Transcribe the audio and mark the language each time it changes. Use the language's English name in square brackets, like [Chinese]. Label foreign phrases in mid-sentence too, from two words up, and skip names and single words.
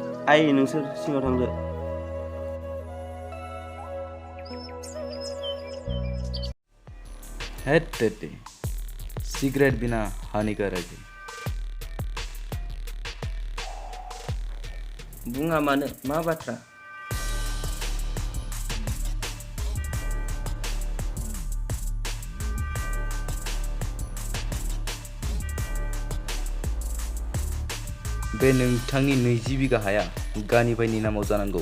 [Bodo] आइ नोंसोर सिङाव थांदो। [Hindi] हेट तेटे सिगरेट बिना हानिकारक है। [Bodo] बुङा मानो मा बाथ्रा? बे नोंथांनि 20 बिगा हाया गानिबाइनि नामाव जानांगौ।